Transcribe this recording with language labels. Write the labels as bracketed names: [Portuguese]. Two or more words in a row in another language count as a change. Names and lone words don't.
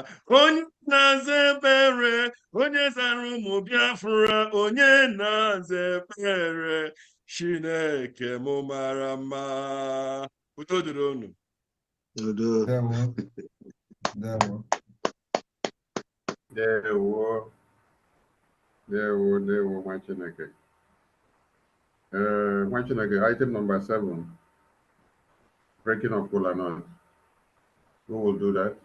[Igbo] Onye na-aza ekpere, onye zara ụmụ Biafra, onye na-aza ekpere, Chineke m mara mma. Udo dịrị unu. Udo. Ndewo. Ndewo. Ndewo. Ndewo, nwa Chineke. Nwa Chineke, [English] item number 7, breaking of kola nut. Who will do that?